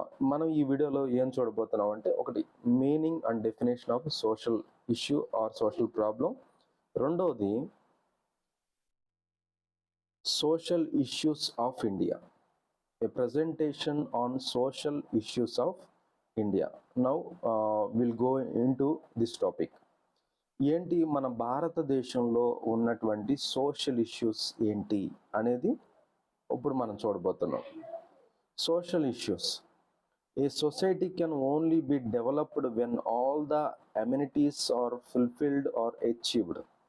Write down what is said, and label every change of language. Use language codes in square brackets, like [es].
[te] మనం ఈ వీడియోలో ఏం చూడబోతున్నాం అంటే, ఒకటి [en] Meaning and definition of social issue or social problem. [te] రెండవది [en] Social issues of India, a presentation on social issues of India. Now we'll go into this topic. [te] ఏంటి మన భారతదేశంలో ఉన్నటువంటి సోషల్ ఇష్యూస్ ఏంటి అనేది ఇప్పుడు మనం చూడబోతున్నాం. [en] Social issues: a society can only be developed when all the amenities are fulfilled or achieved.